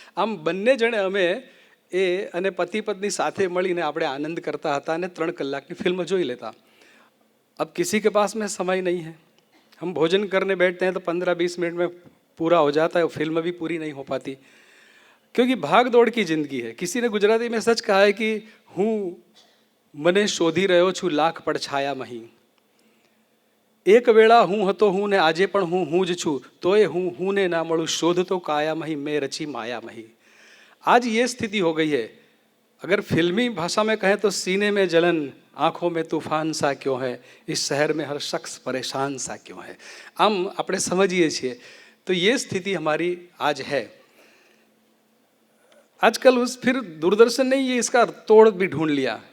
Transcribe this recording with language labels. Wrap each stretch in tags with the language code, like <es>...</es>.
<gu>આમ બંને જણે અમે એ અને પતિ પત્ની સાથે મળીને આપણે આનંદ કરતા હતા અને 3 કલાકની ફિલ્મ જોઈ लेता.</gu> <hi>अब किसी के पास में समय नहीं है, हम भोजन करने बैठते हैं तो 15-20 मिनट में पूरा हो जाता है, फिल्म भी पूरी नहीं हो पाती क्योंकि भाग दौड़ की जिंदगी है. किसी ने गुजराती में सच कहा है कि</hi> <gu>હું મને શોધી રહ્યો છું લાખ પડછાયા મહી. એક વેળા હું હતો હું ને આજે પણ હું જ છું, તોય હું ને ના મળું, શોધ તો કાયા મહી, મેં રચી માયા મહી.</gu> <hi>आज ये स्थिति हो गई है. अगर फिल्मी भाषा में कहें तो सीने में जलन, आंखों में तूफान सा क्यों है, इस शहर में हर शख्स परेशान सा क्यों है. आम</hi> <gu>આપણે</gu> <hi>समझिए</hi> <gu>છીએ</gu> <hi>तो ये स्थिति हमारी आज है. आजकल फिर दूरदर्शन ने ये इसका तोड़ भी ढूंढ लिया.</hi>